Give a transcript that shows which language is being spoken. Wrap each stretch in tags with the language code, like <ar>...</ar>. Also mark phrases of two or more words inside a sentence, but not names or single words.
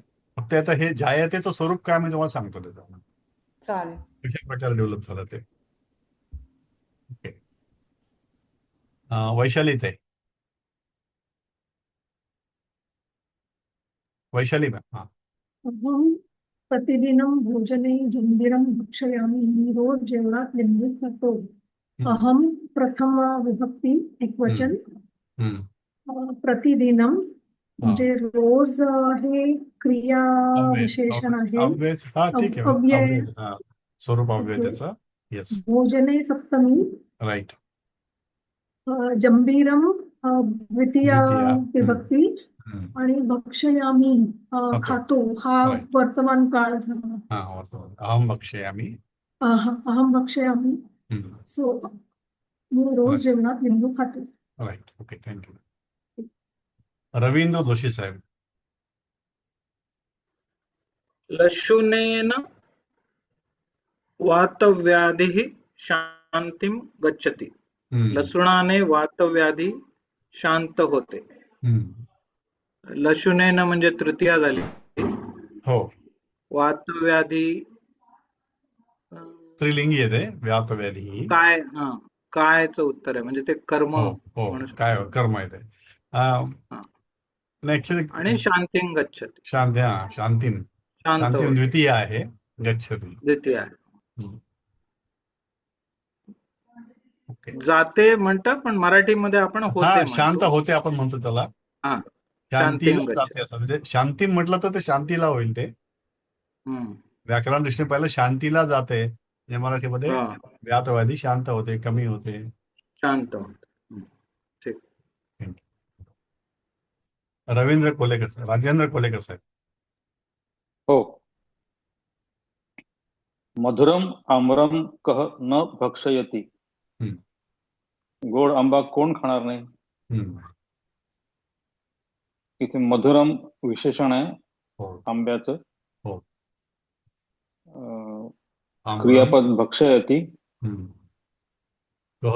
<mr>फक्त आता हे जायतेचं स्वरूप काय मी तुम्हाला सांगतो त्याचं. चालेल. कशा प्रकारे डेव्हलप झालं ते. ओके. वैशाली ताई. वैशाली मॅम.</mr> <sa>प्रतिदिनं भोजने जंबीरं भक्षयामि.</sa> <mr>मी रोज जेवणात लिंबू खातो. अहम प्रथम विभक्ती एकवचन. प्रतिदिनं म्हणजे रोज हे क्रिया विशेषण आहे. ठीक आहे. अव्यय. स्वरूप अव्यय त्याचं. येस. भोजने सप्तमी. राईट. जंबीरम द्वितीया विभक्ती. आणि भक्षयामी खातो हा वर्तमान काळ झाला.</mr> <sa>अहम भक्षयामी. अहम भक्षयामी.</sa> <mr>सो मी रोज जेवणात लिंबू खातो. राईट.</mr> <en>okay, thank you.</en> <mr>रवींद्र जोशी साहेब.</mr> <sa>लशुनेन वातव्याधिः शांतिं गच्छति. हम्म,</sa> <mr>लसुणाने वातव्याधी शांत होते. हम्म. लशुनेनं म्हणजे तृतीया झाली. हो, वातव्याधी स्त्रीलिंगी येते व्यातव्याधी ही. काय, हा, कायचं उत्तर आहे म्हणजे ते कर्म हो हो, म्हणू काय शकतो. कर्म येते. हा. ऍक्च्युली</mr> <sa>आणि शांतिं गच्छति,</sa> <mr>शांती, हा, शांतीन. शांत शांतीन होते, द्वितीय आहे, गच्छती. द्वितीय आहे. हम्म. ओके. जाते म्हणतात पण मराठीमध्ये आपण हा, होते शांत म्हणतो. होते आपण म्हणतो त्याला. हा, शांतीला</mr> <sa>शांतिं गच्छति.</sa> <mr>जाते असं म्हणजे शांती म्हटलं तर ते शांतीला होईल ते. हम्म. व्याकरण दृष्टीने पाहिलं शांतीला जाते म्हणजे मराठीमध्ये हा, व्यातवादी शांत होते, कमी होते. शांत होते. हम्म. ठीक. रवींद्र कोलेकर साहेब, राजेंद्र कोलेकर साहेब. हो.</mr> <sa>मधुरम आम्रम कह न भक्षयती. हम्म,</sa> <mr>गोड आंबा कोण खाणार नाही. हम्म. इथे मधुरम विशेषण आहे हो आंब्याचं. हो. अं, आम्रम. क्रियापद भक्षयती, हम्म. कह</mr>